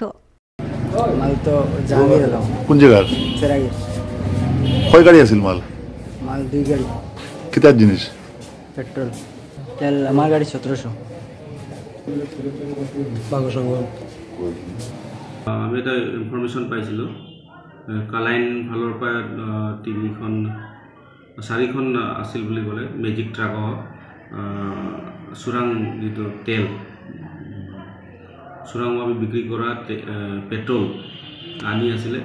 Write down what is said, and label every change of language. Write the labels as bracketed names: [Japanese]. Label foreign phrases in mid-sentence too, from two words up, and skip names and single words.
[Sylheti] মাল তো জাহাঙ্গীর এলাম। কোন জায়গার? চেরাগি। কয় গাড়ি আছিল মাল? মাল 2 গাড়ি। কিতার জিনিস? পেট্রোল। তেল আমার গাড়ি 1700। [Assamese] আমি এটা ইনফরমেশ্যন পাইছিলোঁ কালাইন ফালৰ পৰা 4খন আছিল বুলি ক'লে মেজিক ট্ৰাকৰ চোৰাং যিটো তেল চোৰাংভাৱে বিক্ৰী কৰা পেট্ৰল আনি আছিলে।